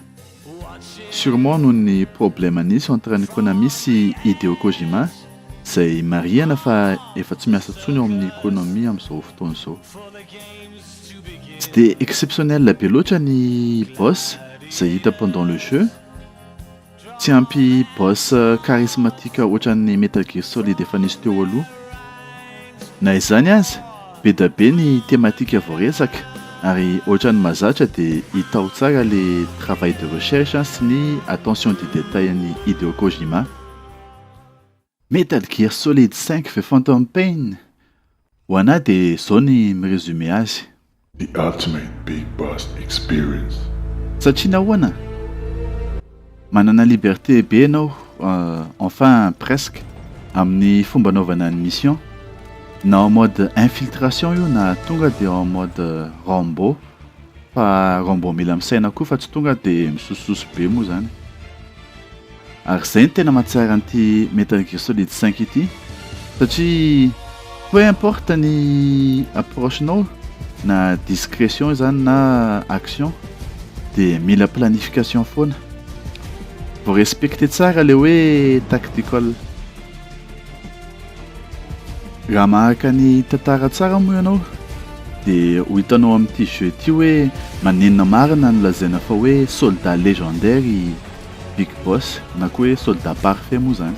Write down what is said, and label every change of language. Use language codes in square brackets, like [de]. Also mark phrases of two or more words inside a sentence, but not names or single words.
[mg] Sûrement noho ny problème nisy entre ny Konami sy Hideo Kojima izay marihana fa efa tsy miasa tsony eo amin'ny économie amin'izao fotoana izao. Tsy dia exceptionnel be loatra ny boss izay hita [fr] pendant le jeu. [mg] Tsy ampy boss charismatique ohatran'ny Metal Gear Solid efa nisy teo aloha. Na izany azy, be da be ny thématique voaresaka ary ohatran'ny mahazatra dia hita ho tsara [fr] le travail de recherche [mg] sy ny [fr] attention du détail [mg] ny Hideo Kojima. [en] Metal Gear Solid 5 for Phantom Pain. [mg] Ho anahy dia izao ny miresume azy. [en] The ultimate big boss experience. [mg] Satria nahoana? Manana liberté be ianao, [fr] enfin presque, [mg] amin'ny fomba anaovana ny mission. Na [fr] en mode infiltration [mg] io na tonga dia [fr] en mode Rambo. [mg] Fa Rambo mila misaina koa fa tsy tonga dia misososo be moa zany. Ary izay ny tena mahatsara an'ity Metal Gear Solid 5 ity. Satria [fr] peu importe [mg] ny approche-nao na discrétion zany na action dia mila planification foana. Vao respecter tsara le hoe tactical. Raha maharaka ny tantara tsara moa ianao dia ho hitanao amin'ity jeu ity hoe manenina marina no lazaina fa hoe [fr] soldat légendaire [mg] i Big Boss na koa hoe [fr] soldat parfait [mg] moa zany.